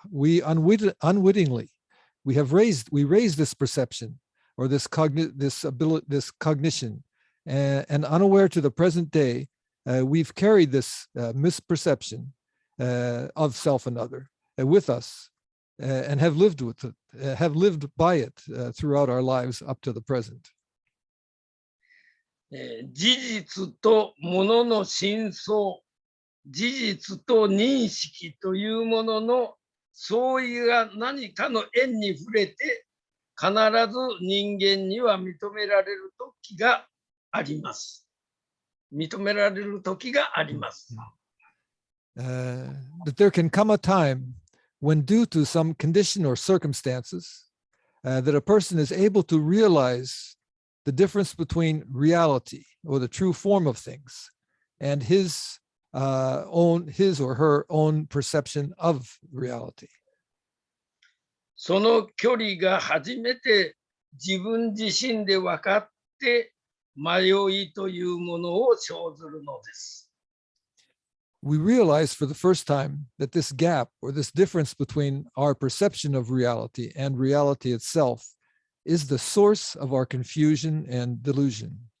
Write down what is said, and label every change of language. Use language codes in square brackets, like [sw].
[en] We unwittingly, we raised this perception or this cognition, and unaware to the present day, we've carried this misperception of self and other with us, and have lived with it, have lived by it throughout our lives up to the present. [ja] 事実とものの真相、事実と認識というものの相違が何かの縁に触れて、必ず人間には認められる時があります。認められる時があります。 [en] That there can come a time when, due to some condition or circumstances, that a person is able to realize the difference between reality or the true form of things and his or her own perception of reality. [ja] その距離が初めて自分自身で分かって迷いというものを生ずるのです。 [en] We realize for the first time that this gap or this difference between our perception of reality and reality itself is the source of our confusion and delusion.